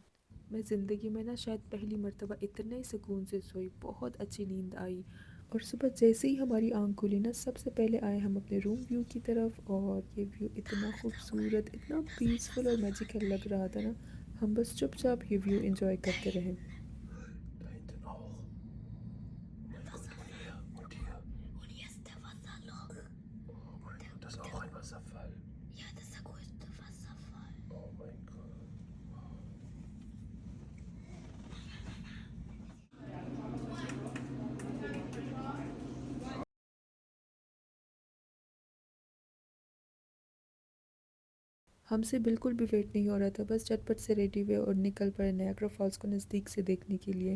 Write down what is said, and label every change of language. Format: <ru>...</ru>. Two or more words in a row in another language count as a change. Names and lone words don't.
<hi>मैं ज़िंदगी में ना शायद पहली मर्तबा इतने सुकून से सोई, बहुत अच्छी नींद आई। और सुबह जैसे ही हमारी आंख खुली ना, सबसे पहले आए हम अपने रूम व्यू की तरफ, और ये व्यू इतना खूबसूरत, इतना पीसफुल और मैजिकल लग रहा था ना, हम बस चुपचाप ये व्यू एंजॉय करते रहे।</hi> <de>Da hinten auch. Und hier. Und hier ist der Wasserloch. Oh mein Gott, das ist auch ein Wasserfall. Ja, das ist der größte Wasserfall. Oh mein Gott.</de> <hi>हमसे बिल्कुल भी वेट नहीं हो रहा था, बस झटपट से रेडी हुए और निकल पड़े नायग्रा फॉल्स को नज़दीक से देखने के लिए।</hi>